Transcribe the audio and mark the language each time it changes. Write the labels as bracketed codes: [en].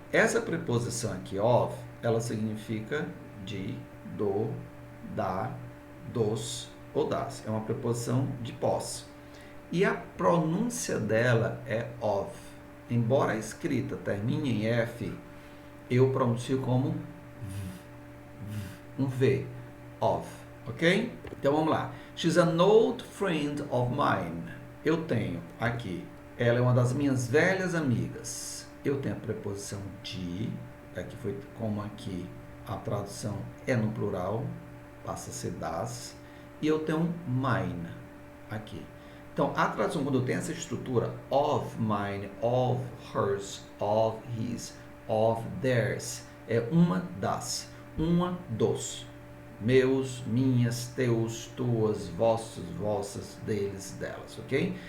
[pt] Essa preposição aqui, of, ela significa de, do, da, dos ou das. É uma preposição de posse. E a pronúncia dela é of. Embora a escrita termine em F, eu pronuncio como um V. Of. Ok? Então vamos lá. [en] She's an old friend of mine. [pt] Eu tenho aqui. Ela é uma das minhas velhas amigas. Eu tenho a preposição de. Aqui foi como aqui a tradução é no plural. Passa a ser das. E eu tenho mine aqui. Então, a tradução, quando eu tenho essa estrutura, of mine, of hers, of his, of theirs, é uma das, uma dos, meus, minhas, teus, tuas, vossos, vossas, deles, delas, ok?